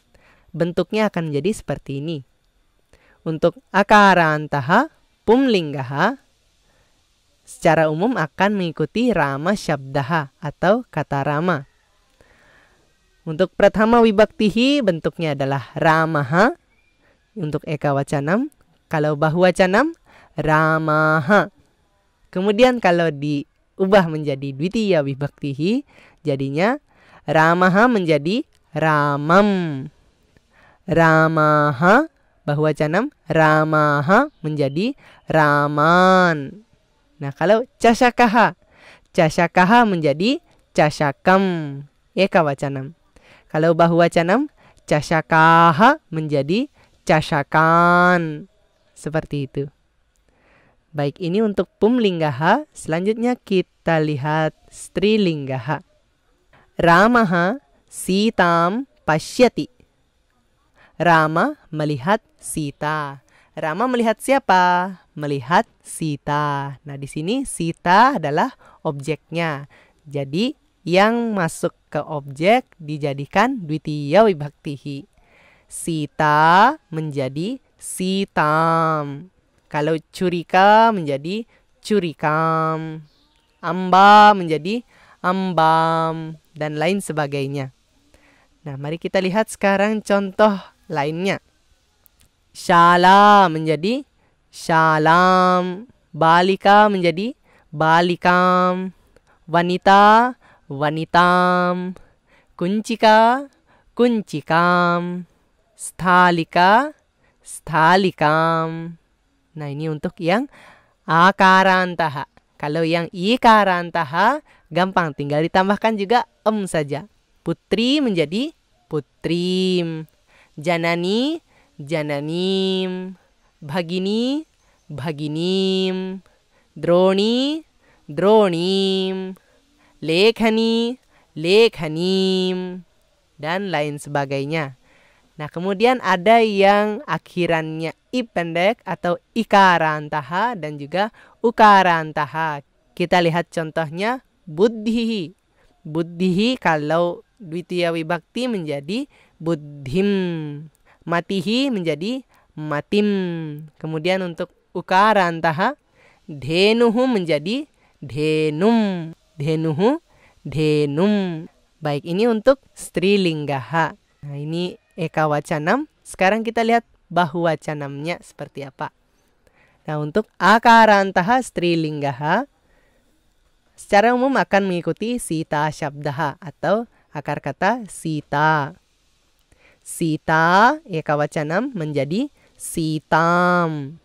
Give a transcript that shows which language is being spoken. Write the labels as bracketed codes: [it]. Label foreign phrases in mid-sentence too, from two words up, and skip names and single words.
[id] Bentuknya akan menjadi seperti ini. Untuk [sa] akarantaha pumlinggaha [id] secara umum akan mengikuti [sa] rama syabdaha [id] atau kata rama. Untuk [sa] prathama vibhaktihi [id] bentuknya adalah ramaha. Untuk [sa] eka wacanam, [id] kalau [sa] bahuwacanam ramaha. [id] Kemudian kalau diubah menjadi [sa] dwitiya vibhaktihi [id] jadinya ramaha menjadi ramam. [sa] Ramaha bahuwacanam, [id] ramaha menjadi raman. Nah, kalau [sa] cashakaha, cashakaha [id] menjadi [sa] cashakam, eka wacanam. [id] Kalau bahuwacanam, cashakaha menjadi cashakan. Seperti itu. Baik, ini untuk pumlinggaha. Selanjutnya kita lihat strilinggaha. [sa] Ramaha sitam pasyati. [id] Rama melihat Sita. Rama melihat siapa? Melihat Sita. Nah, di sini Sita adalah objeknya. Jadi yang masuk ke objek dijadikan [sa] dwitiya vibhaktihi. [id] Sita menjadi sitam. Kalau curika menjadi curikam. Amba menjadi ambam. Dan lain sebagainya. Nah, mari kita lihat sekarang contoh lainnya. Shala menjadi shalam. Balika menjadi balikam. [sa] Wanita wanitam. Kuncika kuncikam. Sthalika sthalikam. [id] Nah, ini untuk yang akarantaha. Kalau yang ikarantaha gampang, tinggal ditambahkan juga saja. Putri menjadi putrim. [sa] Janani, jananim. Bhagini, bhaginim. Droni, dronim. Lekhani, lekhanim. [id] Dan lain sebagainya. Nah, kemudian ada yang akhirannya i pendek atau ikarantaha dan juga ukarantaha. Kita lihat contohnya buddhihi. Buddhihi kalau [sa] dwitiya wibakti [id] menjadi buddhim. Matihi menjadi matim. Kemudian untuk [sa] ukarantaha dhenuhu [id] menjadi dhenum. [sa] Dhenuhu, dhenum. [id] Baik, ini untuk strilinggaha. Nah, ini ekawacanam. Sekarang kita lihat bahuwacanamnya seperti apa. Nah, untuk [sa] akarantaha strilinggaha [id] secara umum akan mengikuti [sa] sita syabdaha [id] atau akar kata sita. [sa] Sita ekawacanam [id] menjadi sitam.